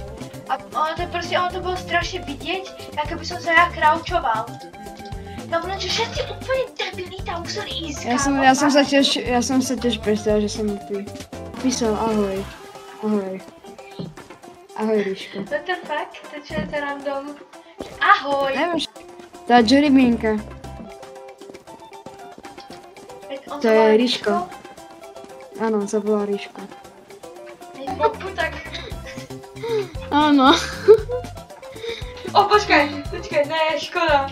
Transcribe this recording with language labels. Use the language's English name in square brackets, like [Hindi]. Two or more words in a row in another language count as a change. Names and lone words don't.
[Slovak] A ono to bolo strašne vidieť, ako by som sa ja kraučoval. No že všetci úplne debili tam museli ísť, kámo. Ja som sa tiež predstavil, že som mŕtvý. Písal ahoj. Ahoj. Ahoj, Ríško. [English] What the fuck? [Slovak] To čo je to random? Ahoj! Neviem, tá Jeremínka. To je Ríško. Áno, to bola Ríško. Tak. Áno. O, počkaj, ne, škoda.